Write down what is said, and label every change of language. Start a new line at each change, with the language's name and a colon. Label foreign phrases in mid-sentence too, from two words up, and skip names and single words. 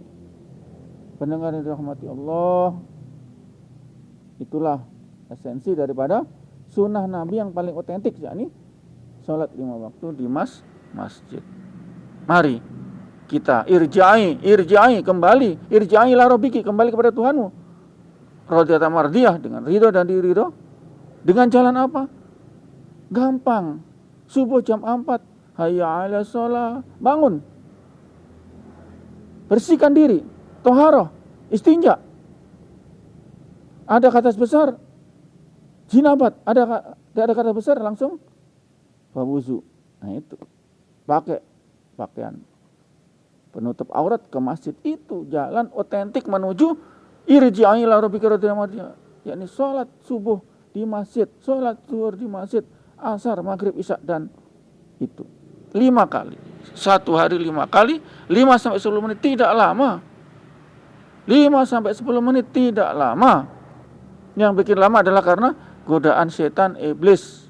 Indonesian: Pendengar yang dirahmati Allah, itulah esensi daripada sunnah Nabi yang paling otentik, yakni sholat 5 waktu di masjid. Mari kita irja'i kembali,
Arabic: ارجعي إلى ربك,
Indonesian: kembali kepada Tuhanmu.
Arabic: راضية مرضية,
Indonesian: dengan ridho dan diridho. Dengan jalan apa? Gampang. Subuh jam 4,
Arabic: حي على الصلاة,
Indonesian: bangun. Bersihkan diri, toharoh, istinja. Ada kata besar, jinabat. Tidak ada kata besar, langsung berwudu. Itu pakai pakaian penutup aurat ke masjid. Itu jalan otentik menuju
Arabic: ارجعي إلى ربك راضية مرضية,
Indonesian: yakni sholat subuh di masjid, sholat zuhur di masjid, asar, maghrib, isya, dan itu 5 kali. Satu hari 5 kali, 5 sampai 10 menit, tidak lama. 5 sampai 10 menit tidak lama. Yang bikin lama adalah karena godaan setan iblis.